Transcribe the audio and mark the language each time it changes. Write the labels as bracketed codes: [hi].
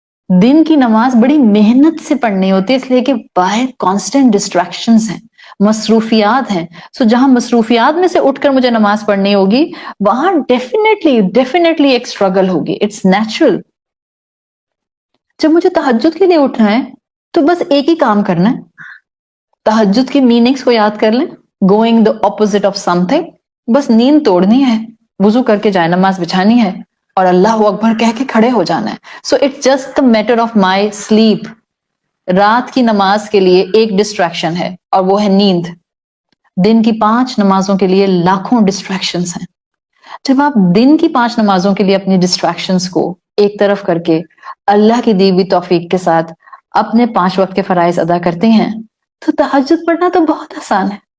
[ur] دن کی نماز بڑی محنت سے پڑھنی ہوتی ہے، اس لیے کہ باہر کانسٹنٹ ڈسٹریکشنز ہیں، مصروفیات ہیں. سو جہاں مصروفیات میں سے اٹھ کر مجھے نماز پڑھنی ہوگی، وہاں ڈیفینیٹلی ایک اسٹرگل ہوگی. [en] It's natural. [ur] جب مجھے تہجد کے لیے اٹھنا ہے تو بس ایک ہی کام کرنا ہے. تہجد کی میننگز کو یاد کر لیں. [en] Going the opposite of something. [ur] بس نیند توڑنی ہے، وضو کر کے جائے نماز بچھانی ہے اور اللہ اکبر کہہ کے کھڑے ہو جانا ہے. [en] So it's just the matter of my sleep. [ur] رات کی نماز کے لیے ایک ڈسٹریکشن ہے اور وہ ہے نیند. دن کی 5 نمازوں کے لیے لاکھوں ڈسٹریکشنز ہیں. جب آپ دن کی 5 نمازوں کے لیے اپنی ڈسٹریکشنز کو ایک طرف کر کے اللہ کی دی ہوئی توفیق کے ساتھ اپنے 5 وقت کے فرائض ادا کرتے ہیں تو تہجد پڑھنا تو بہت آسان ہے.